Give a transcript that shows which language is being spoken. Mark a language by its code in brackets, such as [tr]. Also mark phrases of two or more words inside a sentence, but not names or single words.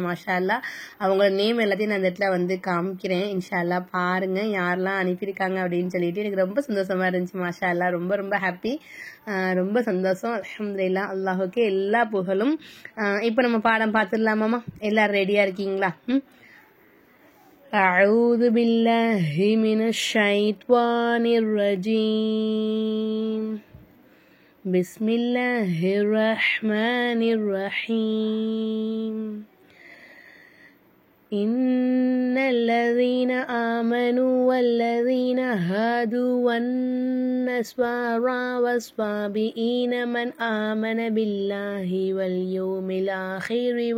[ar] ما شاء الله, [ta] அவங்களோட நேம் எல்லாத்தையும் நான் இந்த இடத்துல வந்து காமிக்கிறேன். [ar] إن شاء الله [ta] பாருங்கள் யாரெல்லாம் அனுப்பியிருக்காங்க அப்படின்னு சொல்லிட்டு. எனக்கு ரொம்ப சந்தோஷமாக இருந்துச்சு. [ar] ما شاء الله, [ta] ரொம்ப ரொம்ப ஹாப்பி, ரொம்ப சந்தோஷம். அல்ஹம்துலில்லாஹ், அல்லாஹுக்கே எல்லா புகழும். இப்போ நம்ம பாடம் பார்த்துடலாமாம்மா? எல்லாரும் ரெடியாக இருக்கீங்களா? [ar] أعوذ بالله من الشيطان الرجيم. بسم الله الرحمن الرحيم. إن الذين آمنوا والذين هادوا والنصارى والصابئين من آمن بالله واليوم الآخر